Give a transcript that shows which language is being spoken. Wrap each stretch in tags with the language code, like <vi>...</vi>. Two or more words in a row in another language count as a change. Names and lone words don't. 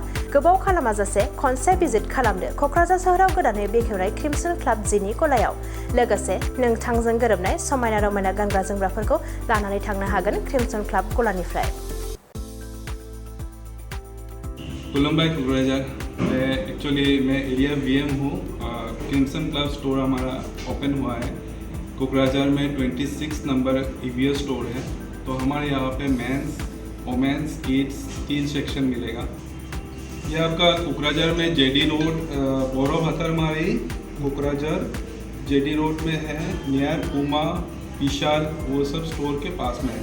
<brx>गोबाव खालामाजासे खनसे भिजिट खालामदो क'क्राझार सोहोराव गोदानै बेखेवनाय क्रिमसन क्लाब जिनि गलायाव। लोगोसे नोंथांजों गोरोबनाय समायना रमायना गानग्रा जोमग्राफोरखौ लानानै थांनो हागोन क्रिमसन क्लाब गलानिफ्राय। खुलुमबाय क'क्राझार।</brx> <hi>मैं</hi> <en>area VM</en> <hi>हूँ। क्रिमसन क्लब स्टोर हमारा ओपन हुआ है कोकराझार में। 26 नंबर ईवीएस स्टोर है। तो हमारे यहाँ पे</hi> <en>mens, womens, kids</en> <hi>3 सेक्शन मिलेगा। ये आपका कोकराझार में जेडी रोड बोरोभतरमारी कोकराझार जेडी रोड में है, नियर पूमा विशाल वो सब स्टोर के पास में है।</hi>